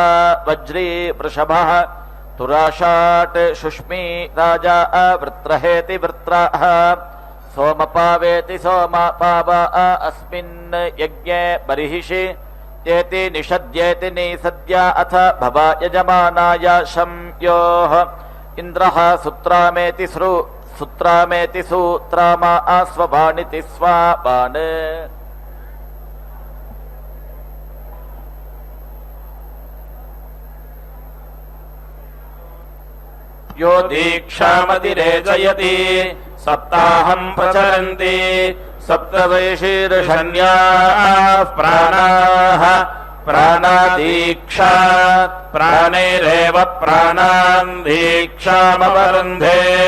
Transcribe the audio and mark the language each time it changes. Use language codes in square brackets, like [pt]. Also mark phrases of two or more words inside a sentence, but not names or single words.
[sa] వజ్రీ వృషభః తురాషాట్ శుష్మీ రాజా వృత్रहेति వృత్రః సోమపావేతి సోమపావ అస్మిన్ యజ్ఞే బర్హిషి ఏతి నిషద్యేతి నిసద్య అథ భవ యజమానాయ శంయోః ఇంద్రః సుత్రామేతి సూత్రామా స్వబాణితి స్వాబాన్ यो दीक्षामतिरेजयति सप्ताहं प्रचलन्ति सप्तवैशीर्षण्याः प्राणाः प्राणादीक्षा प्राणैरेव प्राणान् दीक्षामवरुन्धे